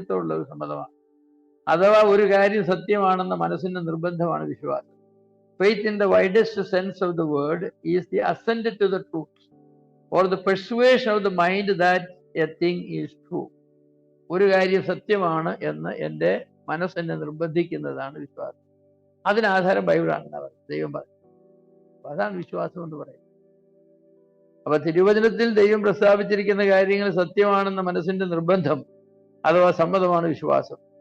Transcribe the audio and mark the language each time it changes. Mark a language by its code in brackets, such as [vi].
[ml] ഒരു സമ്മതമാണ്. അഥവാ ഒരു കാര്യം സത്യമാണെന്ന മനസ്സിന്റെ നിർബന്ധമാണ് വിശ്വാസം. [en] Faith in the widest sense of the word is the assent to the truth or the persuasion of the mind that a thing is true. [ml] ഒരു കാര്യം സത്യമാണ് എന്ന് എൻ്റെ മനസ്സെന്നെ നിർബന്ധിക്കുന്നതാണ് വിശ്വാസം. അതിനാധാരം ബൈബിളാണെന്ന് പറയുന്നത്, ദൈവം പറയും. അതാണ് വിശ്വാസം എന്ന് പറയുന്നത്. അപ്പൊ തിരുവചനത്തിൽ ദൈവം പ്രസ്താവിച്ചിരിക്കുന്ന കാര്യങ്ങൾ സത്യമാണെന്ന മനസ്സിന്റെ നിർബന്ധം അഥവാ സമ്മതമാണ് വിശ്വാസം.